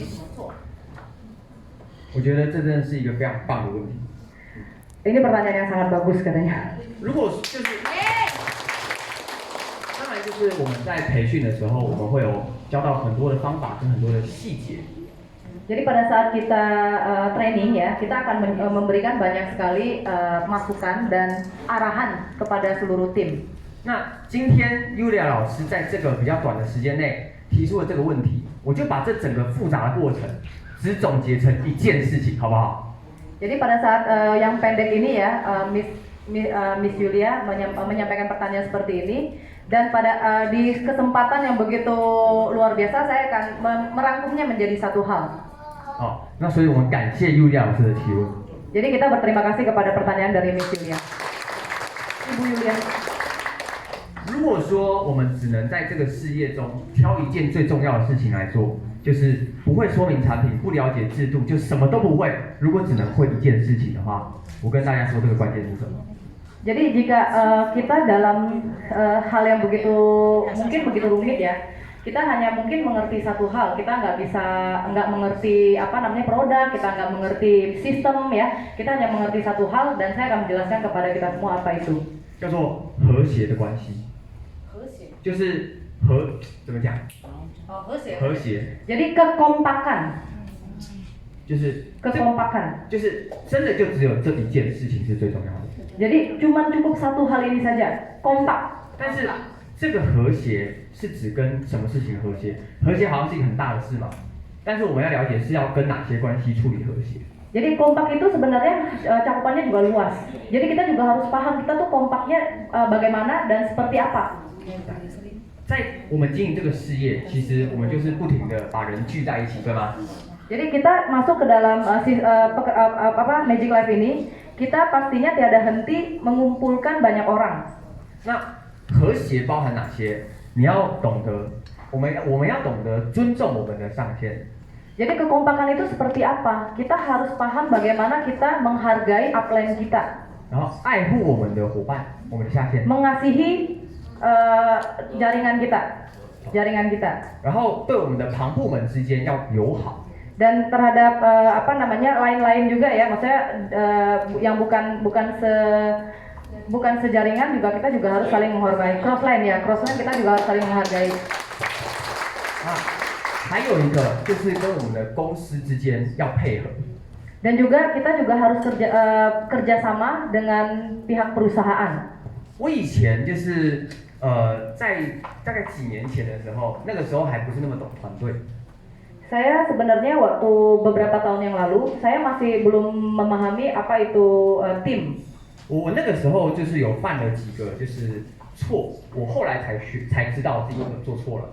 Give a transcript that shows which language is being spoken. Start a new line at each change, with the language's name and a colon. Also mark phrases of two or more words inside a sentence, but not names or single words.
Chinese: 我觉得这真的是一个非常棒的问题。
Indonesian: Ini pertanyaan yang sangat bagus katanya.
Chinese: 如果就是，当然就是我们在培训的时候，我们会有教到很多的方法跟很多的细节。
Indonesian: Jadi pada saat kita training ya, kita akan memberikan banyak sekali masukan dan arahan kepada seluruh tim.
Chinese: 那今天 Yulia 老师在这个比较短的时间内提出了这个问题，我就把这整个复杂的过程只总结成一件事情，好不好？
Indonesian: Jadi pada saat yang pendek ini ya, Miss Yulia menyampaikan pertanyaan seperti ini, dan pada di kesempatan yang begitu luar biasa, saya akan merangkumnya menjadi satu hal.
Chinese: 好，那所以我们感谢 Yulia 老师的提问。
Indonesian: Jadi kita berterima kasih kepada pertanyaan dari Miss Yulia. Ibu Yulia.
Chinese: 如果说我们只能在这个事业中挑一件最重要的事情来做，就是不会说明产品，不了解制度，就什么都不会。如果只能会一件事情的话，我跟大家说这个关键是什么？
Indonesian: Jadi jika kita dalam hal yang mungkin begitu rumit ya, kita hanya mungkin mengerti satu hal, kita nggak mengerti produk, kita nggak mengerti sistem ya, kita hanya mengerti satu hal dan saya akan menjelaskan kepada kita semua apa itu.
Chinese: 叫做和谐的关系。和谐。就是怎么讲？和谐。和谐。
Indonesian: Jadi kekompakan.
Chinese: 就是
Indonesian: kekompakan.
Chinese: 就是真的就只有这一件事情是最重要的。
Indonesian: Jadi cukup satu hal ini saja, kompak.
Chinese: 但是这个和谐是指跟什么事情和谐？和谐好像是一个很大的事嘛，但是我们要了解是要跟哪些关系处理和谐。
Indonesian: Jadi kompak itu sebenarnya cakupannya juga luas. Jadi kita juga harus paham kita tuh kompaknya bagaimana dan seperti apa.
Chinese: 在我们经营这个事业，其实我们就是不停的把人聚在一起，对吗？
Indonesian: Jadi kita masuk ke dalam Magic Life ini, kita pastinya tiada henti mengumpulkan banyak orang.
Chinese: 那和谐包含哪些？你要懂得，我们要懂得尊重我们的上线。
Indonesian: Jadi kekompakan itu seperti apa? Kita harus paham bagaimana kita menghargai upline kita.
Chinese: 然后爱护我们的伙伴，我们的下线。
Indonesian: Mengasihi jaringan kita.
Chinese: 然后对我们的旁部门之间要友好。
Indonesian: Dan terhadap lain-lain juga ya, maksudnya yang bukan sejaringan juga kita juga harus saling menghargai. Crossline kita juga harus saling menghargai.
Chinese: 还有一个就是跟我们的公司之间要配合。
Indonesian: Dan juga kita juga harus kerjasama dengan pihak perusahaan.
Chinese: 我以前就是在大概几年前的时候，那个时候还不是那么懂团队。
Indonesian: Saya sebenarnya waktu beberapa tahun yang lalu, saya masih belum memahami apa itu tim.
Chinese: 我那个时候就是有犯了几个就是错，我后来才知道自己做错了。